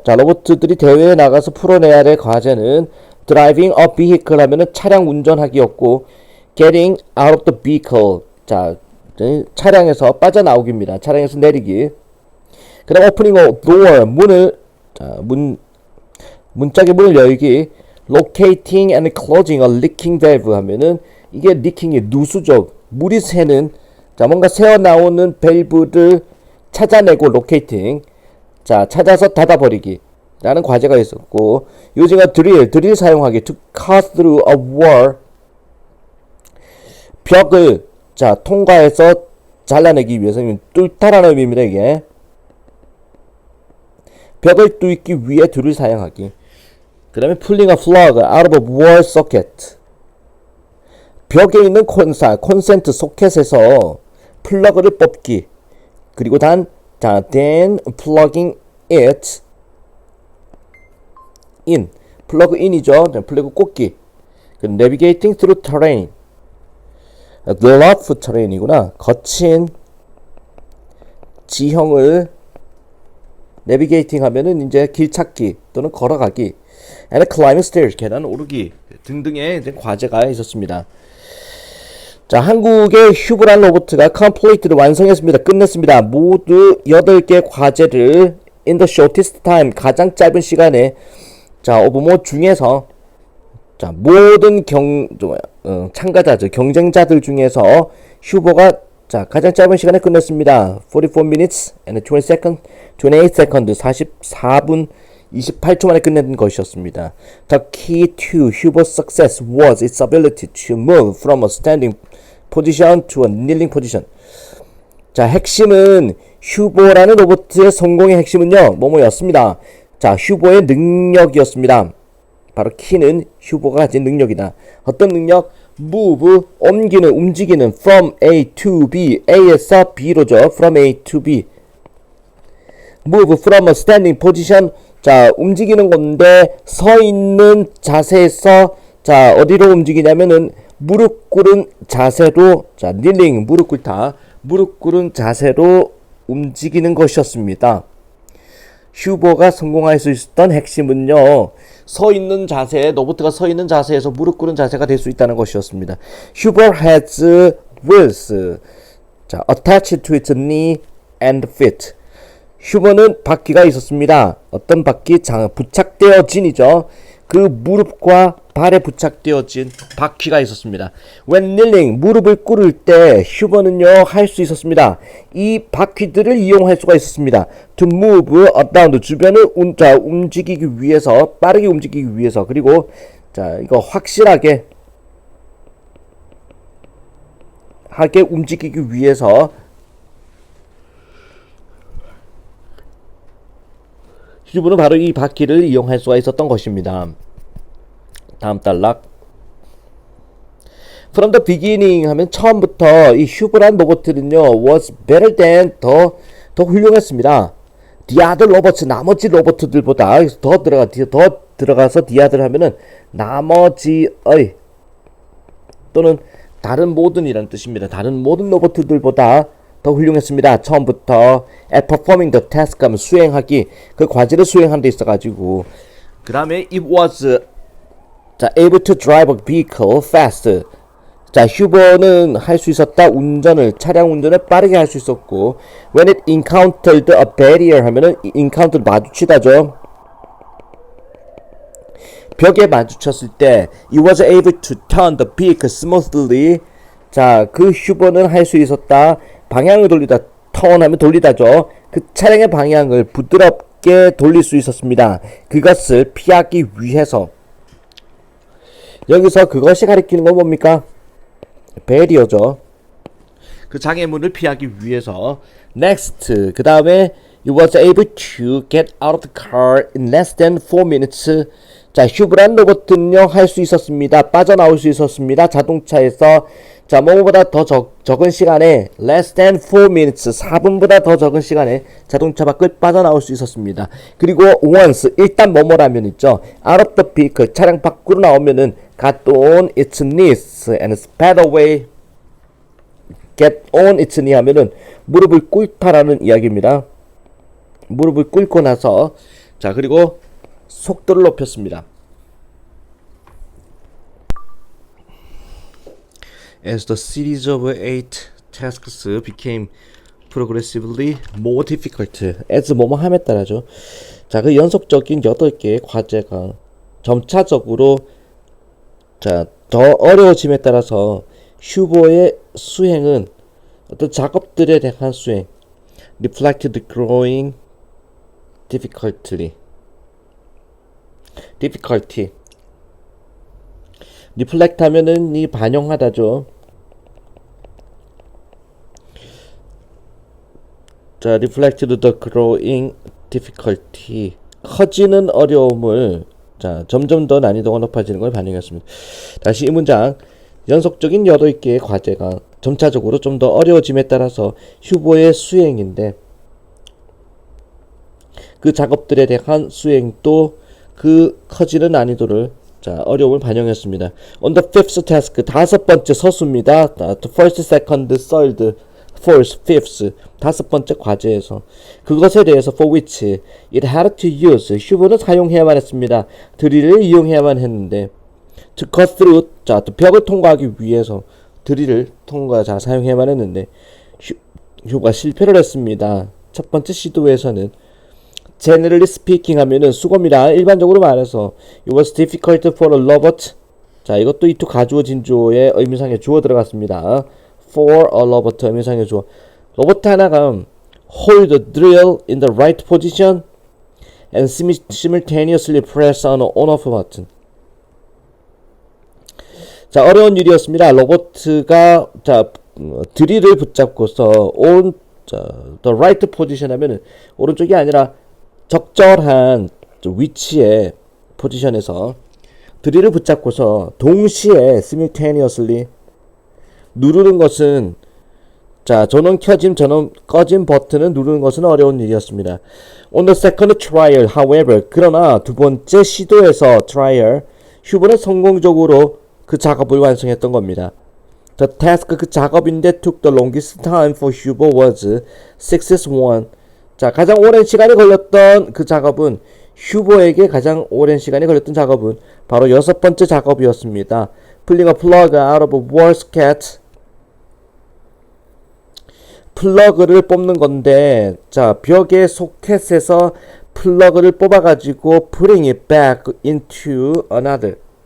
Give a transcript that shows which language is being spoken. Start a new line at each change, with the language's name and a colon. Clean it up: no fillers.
Korean: 자 로봇들이 대회에 나가서 풀어내야 될 과제는
English: driving a vehicle
Korean: 하면은 차량 운전하기였고
English: getting out of the vehicle
Korean: 자 차량에서 빠져나오기입니다. 차량에서 내리기. 그다음
English: opening a door
Korean: 문을 자 문짝의 문을 열기.
English: locating and closing a leaking valve
Korean: 하면은 이게
English: leaking이
Korean: 누수죠. 물이 새는 자 뭔가 새어 나오는 밸브를 찾아내고
English: locating
Korean: 자 찾아서 닫아버리기 라는 과제가 있었고
English: using a drill
Korean: 사용하기
English: to cut through a wall
Korean: 벽을 자 통과해서 잘라내기 위해서 뚫다라는 의미입니다. 이게 벽을 뚫기 위해 드릴 사용하기.
English: 그 다음에 pulling a plug out of a wall socket
Korean: 벽에 있는 콘센트 소켓에서 플러그를 뽑기. 그리고
English: then plugging it in
Korean: 플러그 인이죠. 플러그 꽂기.
English: navigating through terrain rough terrain이구나.
Korean: 거친 지형을
English: navigating
Korean: 하면은 이제 길 찾기 또는 걸어가기.
English: and climbing stairs
Korean: 계단 오르기 등등의 과제가 있었습니다. 자, 한국의 휴브란 로봇가
English: completed
Korean: 완성했습니다. 끝냈습니다. 모두 8개 과제를
English: in the shortest time
Korean: 가장 짧은 시간에 자, 오브모 중에서 자, 모든 참가자들, 경쟁자들 중에서 휴버가 자, 가장 짧은 시간에 끝냈습니다.
English: 44 minutes and 20 seconds, 28 seconds,
Korean: 44분 28초 만에 끝낸 것이었습니다.
English: The key to Huber's success was its ability to move from a standing position to a kneeling position.
Korean: 자, 핵심은 휴버라는 로봇의 성공의 핵심은요, 뭐뭐였습니다. 자, 휴버의 능력이었습니다. 바로 키는 휴버가 가진 능력이다. 어떤 능력?
English: move,
Korean: 옮기는, 움직이는
English: from A to B,
Korean: A에서 B로죠.
English: from A to B. move from a standing position.
Korean: 자, 움직이는 건데 서 있는 자세에서 자, 어디로 움직이냐면은 무릎 꿇은 자세로 자,
English: kneeling,
Korean: 무릎 꿇다. 무릎 꿇은 자세로 움직이는 것이었습니다. 휴버가 성공할 수 있었던 핵심은요, 서 있는 자세, 로봇가 서 있는 자세에서 무릎 꿇은 자세가 될 수 있다는 것이었습니다.
English: Huber has wheels,
Korean: 자,
English: attached to its knee and feet.
Korean: 휴버는 바퀴가 있었습니다. 어떤 바퀴? 부착되어진이죠. 그 무릎과 발에 부착되어진 바퀴가 있었습니다.
English: When kneeling,
Korean: 무릎을 꿇을 때 휴버는요 할 수 있었습니다. 이 바퀴들을 이용할 수가 있었습니다.
English: To move around,
Korean: 주변을 움직이기 위해서, 빠르게 움직이기 위해서. 그리고 자, 이거 확실하게 수행하게 움직이기 위해서 휴브는 바로 이 바퀴를 이용할 수가 있었던 것입니다. 다음 단락.
English: From the beginning
Korean: 하면 처음부터 이 휴브란 로봇은요
English: was better than
Korean: 더 훌륭했습니다.
English: The other robots
Korean: 나머지 로봇들보다 더 들어가서
English: the other
Korean: 하면은 나머지의 또는 다른 모든이라는 뜻입니다. 다른 모든 로봇들보다 더 훌륭했습니다. 처음부터
English: at performing the task
Korean: 하면 수행하기 그 과제를 수행하는 데 있어가지고 그 다음에
English: it was able to drive a vehicle fast.
Korean: 자, 휴버는 할 수 있었다. 차량 운전을 빠르게 할 수 있었고
English: when it encountered a barrier
Korean: 하면은
English: encounter
Korean: 마주치다죠. 벽에 마주쳤을 때
English: it was able to turn the vehicle smoothly.
Korean: 자, 그 휴버는 할 수 있었다. 방향을 돌리다.
English: turn
Korean: 하면 돌리다죠. 그 차량의 방향을 부드럽게 돌릴 수 있었습니다. 그것을 피하기 위해서. 여기서 그것이 가리키는 건 뭡니까? 배리어죠. 그 장애물을 피하기 위해서.
English: Next.
Korean: 그 다음에
English: it was able to get out of the car in less than 4 minutes.
Korean: 자, 휴브란 로봇은요 할 수 있었습니다. 빠져나올 수 있었습니다. 자동차에서 자, 뭐보다 더 적은 시간에
English: less than 4 minutes
Korean: 4분보다 더 적은 시간에 자동차 밖을 빠져나올 수 있었습니다. 그리고
English: once
Korean: 일단 뭐뭐라면 있죠.
English: out of the vehicle
Korean: 차량 밖으로 나오면은
English: got on its knees and sped away. get on its knee
Korean: 하면은 무릎을 꿇다라는 이야기입니다. 무릎을 꿇고 나서 자, 그리고 속도를 높였습니다.
English: As the series of 8 tasks became progressively more difficult. as
Korean: 뭐뭐 함에 따라죠. 자, 그 연속적인 8개의 과제가 점차적으로 자, 더 어려워짐에 따라서 휴버의 수행은 어떤 작업들에 대한 수행
English: reflected growing difficulty. reflect
Korean: 하면은 이 반영하다죠. 자,
English: reflected the growing difficulty.
Korean: 커지는 어려움을 자, 점점 더 난이도가 높아지는 걸 반영했습니다. 다시 이 문장. 연속적인 8개의 과제가 점차적으로 좀 더 어려워짐에 따라서 휴버의 수행인데 그 작업들에 대한 수행도 그 커지는 난이도를 자, 어려움을 반영했습니다.
English: On the fifth task,
Korean: 5번째 서수입니다.
English: The first, second, third, fourth, fifth,
Korean: 5번째 과제에서 그것에 대해서
English: for which it had to use,
Korean: 휴브는 사용해야만 했습니다. 드릴을 이용해야만 했는데
English: to cut through,
Korean: 자, 벽을 통과하기 위해서 드릴을 사용해야만 했는데 휴브가 실패를 했습니다. 첫 번째 시도에서는
English: generally speaking
Korean: 하면은 수고입니다. 일반적으로 말해서
English: it was difficult for a robot.
Korean: 자, 이것도 이투 가주어 진주어의 의미상의 주어 들어갔습니다.
English: for a robot
Korean: 의미상의 주어. 로봇 하나가
English: hold the drill in the right position and simultaneously press on off button.
Korean: 자, 어려운 일이었습니다. 로봇가 자, 드릴을 붙잡고서
English: the right position
Korean: 하면은 오른쪽이 아니라 적절한 위치의 포지션에서 드릴을 붙잡고서 동시에
English: simultaneously
Korean: 누르는 것은 자, 전원 켜짐, 전원 꺼짐 버튼을 누르는 것은 어려운 일이었습니다.
English: On the second trial, however,
Korean: 그러나 두 번째 시도에서
English: trial,
Korean: 휴브는 성공적으로 그 작업을 완성했던 겁니다.
English: The task,
Korean: 그 작업인데
English: took the longest time for Huber was success one.
Korean: 자, 가장 오랜 시간이 걸렸던 그 작업은 휴버에게 가장 오랜 시간이 걸렸던 작업은 바로 6번째 작업이었습니다.
English: Pulling a plug out of a wall socket.
Korean: 플러그를 뽑는 건데 자, 벽의 소켓에서 플러그를 뽑아가지고
English: putting it back into another.